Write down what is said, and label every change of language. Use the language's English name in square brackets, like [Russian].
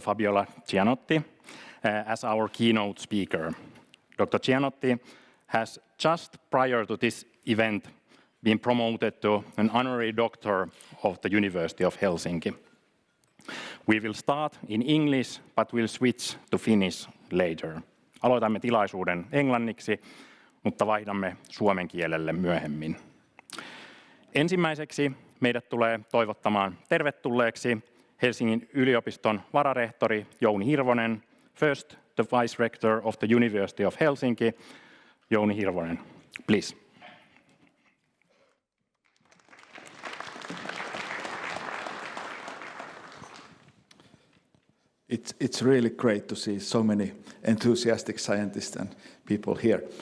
[English] Fabiola Gianotti, as our keynote speaker. Dr. Gianotti has just prior to this event been promoted to an honorary doctor of the University of Helsinki. We will start in English, but we'll switch to Finnish later. [Finnish] Aloitamme tilaisuuden englanniksi, mutta vaihdamme suomen kielelle myöhemmin. Ensimmäiseksi meidät tulee toivottamaan tervetulleeksi Helsingin yliopiston vararehtori Jouni Hirvonen. [English] First, the Vice Rector of the University of Helsinki, Jouni Hirvonen, please. It's really great to see so many enthusiastic scientists and people here.